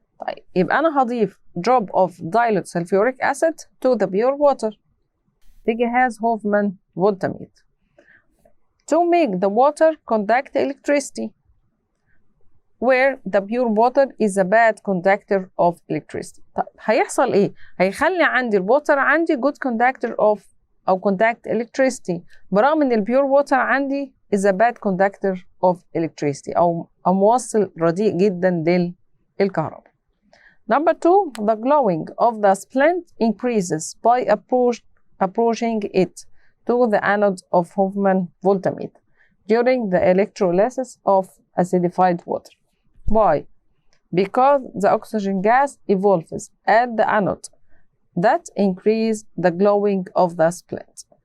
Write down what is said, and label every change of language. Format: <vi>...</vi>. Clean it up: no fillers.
<ar>طيب يبقى أنا هضيف</ar> <en>drop of dilute sulfuric acid to the pure water</en> <ar>في جهاز</ar> <en>Hoffman voltmeter to make the water conduct electricity, where the pure water is a bad conductor of electricity.</en> <ar>طيب هيحصل ايه؟ هيخلي عندي الووتر عندي</ar> <en>good conductor of</en> <ar>أو</ar> <en>conduct electricity،</en> <ar>برغم ان البيور ووتر عندي</ar> <en>is a bad conductor of electricity</en> <ar>أو موصل رديء جدا للكهرباء.</ar> <en>Number 2, the glowing of the splint increases by approaching it to the anode of Hoffman voltmeter during the electrolysis of acidified water. Why? Because the oxygen gas evolves at the anode that increase the glowing of the splint.</en>